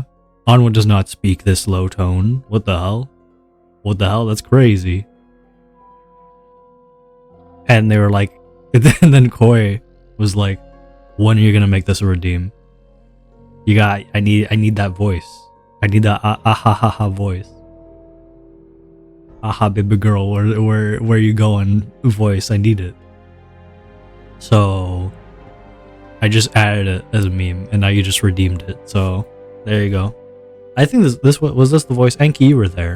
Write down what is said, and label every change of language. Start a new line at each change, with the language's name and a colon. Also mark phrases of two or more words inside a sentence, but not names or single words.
English: Anwa does not speak this low tone. What the hell? What the hell? That's crazy. And they were like, and then Koi was like, when are you gonna make this a redeem? I need that voice. I need that ah ha ha ha voice. Aha, baby girl, where you going voice? I need it. So I just added it as a meme, and now you just redeemed it. So there you go. I think this was this the voice? Enki, you were there.